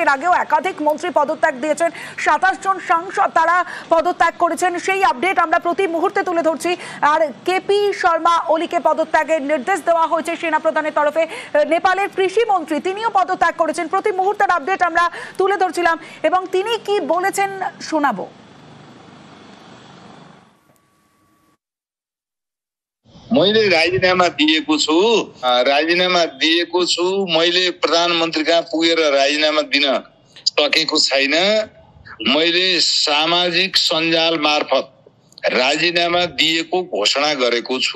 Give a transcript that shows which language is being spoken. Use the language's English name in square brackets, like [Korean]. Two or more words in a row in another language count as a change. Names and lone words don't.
[Bangla] এর আগেও একাধিক মন্ত্রী পদত্যাগ দিয়েছেন, 27 জন সাংসদ তারা পদত্যাগ করেছেন, সেই আপডেট আমরা প্রতি মুহূর্তে তুলে ধরছি। আর কেপি শর্মা ওলিকে পদত্যাগের নির্দেশ দেওয়া হয়েছে সেনা প্রধানের তরফে। নেপালের কৃষি মন্ত্রী তিনিও পদত্যাগ করেছেন, প্রতি মুহূর্তের আপডেট আমরা তুলে ধরছিলাম এবং তিনি কি বলেছেন শোনাবো। [Nepali] मैले राजीनामा दिएको छु मैले प्रधानमन्त्री कहाँ पुगेर राजीनामा दिन सकेको छैन। मैले सामाजिक सञ्जाल मार्फत राजीनामा दिएको घोषणा गरेको छु।